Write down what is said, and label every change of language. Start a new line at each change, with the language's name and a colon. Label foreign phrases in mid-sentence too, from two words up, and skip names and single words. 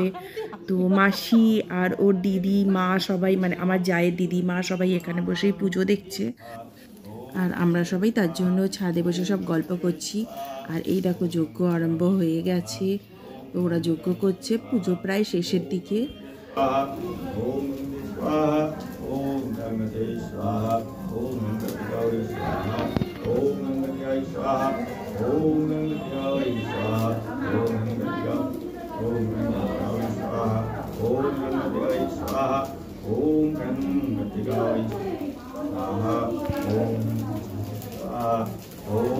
Bangla: তো মাসি আর ওর দিদি মা সবাই, মানে আমার জায়ের দিদি মা সবাই এখানে বসেই পুজো দেখছে, আর আমরা সবাই তার জন্য ছাদে বসে সব গল্প করছি। আর এই দেখো যজ্ঞ আরম্ভ হয়ে গেছে, তো ওরা যজ্ঞ করছে, পুজো প্রায় শেষের দিকে।
Sanskrit: स्वाहा ओम गंगते स्वाहा ओम गंगते गौरी स्वाहा ओम गंगते स्वाहा ओम गंगते गौरी स्वाहा ओम गंगते गौरी स्वाहा ओम गंगते गौरी स्वाहा ओम गंगते गौरी स्वाहा ओम स्वाहा ओम